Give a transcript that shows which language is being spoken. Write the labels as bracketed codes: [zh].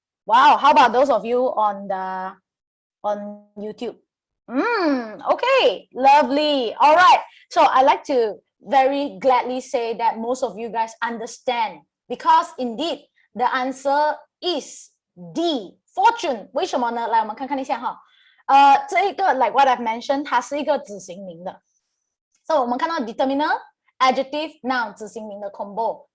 [en] Wow, how about those of you on YouTube? Okay, lovely. All right. So I like to very gladly say that most of you guys understand because indeed the answer is D. [zh] Fortune 为什么呢？来，我们看看一下哈。这一个 [en] like what I've mentioned， [zh] 它是一个子型名的。 So 我们看到 determiner, adjective, noun 子型名的 combo。